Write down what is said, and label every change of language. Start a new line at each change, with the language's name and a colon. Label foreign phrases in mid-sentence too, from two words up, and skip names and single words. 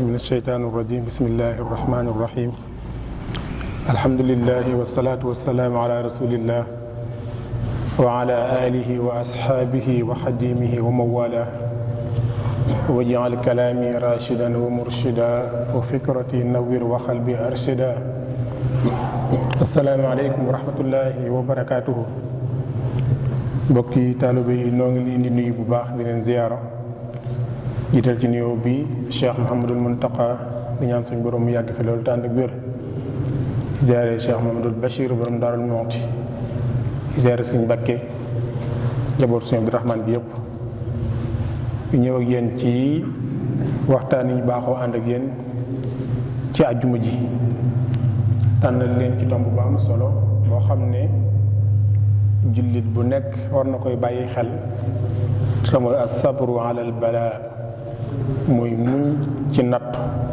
Arabic: الشيطان الرجيم بسم الله الرحمن الرحيم الحمد لله والصلاة والسلام على رسول الله وعلى آله وأصحابه وخديمه ومن والاه واجعل كلامي راشدا ومرشدا وفكرتي نوّر وقلبي أرشدا السلام عليكم ورحمة الله وبركاته
Wolof: mbokki taalibe yi noo ngi leen di nuyu bu baax di leen ziyaara jiital ci nuyoo bi Cheikh Mouhamadul Muntaqa di ñaan suñ borom mu yàgg fi loolu tànd ak wér ziyaare Cheikh Mouhamadul Bachir borom Daarul Muxti ziyaare suñ Mbàkke njaboot suñu Abdurahmaan bi yëpp ñu ñëw ak yéen ci waxtaan yi ñu baaxoo ànd ak yéen ci àjjuma ji tànnal leen ci tomb bu am solo boo xam ne jullit bu nekk war na koy bàyyi xel te mooy
Arabic: الصبر على البلاء
Wolof: muy muñ ci nattu